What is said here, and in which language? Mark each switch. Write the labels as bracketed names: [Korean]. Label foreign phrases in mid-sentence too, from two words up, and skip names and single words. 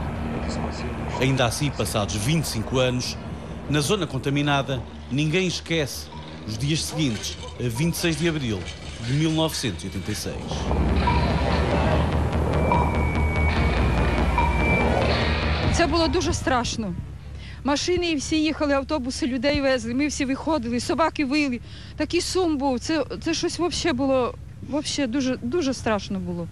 [Portuguese] Ainda assim, passados 25 anos, na zona contaminada, ninguém esquece os dias seguintes, a 26 de abril de 1986. [Ukrainian] Це було дуже страшно. Машини всі їхали, автобуси людей везли, ми всі виходили, собаки вили. Такий сум був, це щось взагалі було, дуже страшно було.